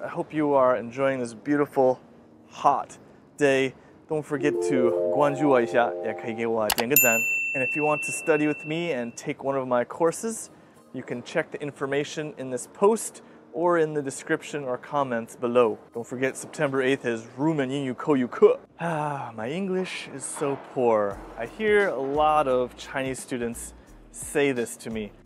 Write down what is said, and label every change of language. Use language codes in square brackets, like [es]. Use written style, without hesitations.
[en] I hope you are enjoying this beautiful, hot day. Don't forget to [zh] 关注我一下，也可以给我点个赞。 [en] And if you want to study with me and take one of my courses, you can check the information in this post or in the description or comments below. Don't forget, September 8th is 入门口语课. My English is so poor. I hear a lot of Chinese students say this to me.